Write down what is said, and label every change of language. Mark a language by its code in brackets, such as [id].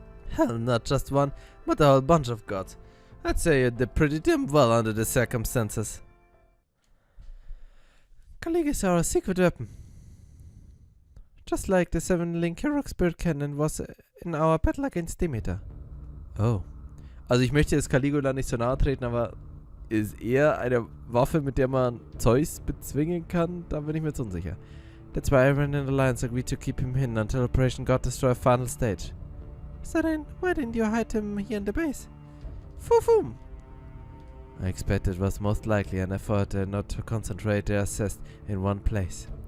[en] Hell, not just one, but a whole bunch of gods. I'd say you did pretty damn well under the circumstances. Calig is our secret weapon. Just like the 7-link Hero Spirit Cannon was in our battle against Demeter. Oh. [de] Also ich möchte jetzt Caligula nicht so nahe treten, aber ist eher eine Waffe, mit der man Zeus bezwingen kann? Da bin ich mir jetzt unsicher. [en] That's why everyone in the Alliance agreed to keep him hidden until Operation God Destroy final stage. So then, why didn't you hide him here in the base? Foo-foom! I expected it was most likely an effort not to concentrate their assess in one place.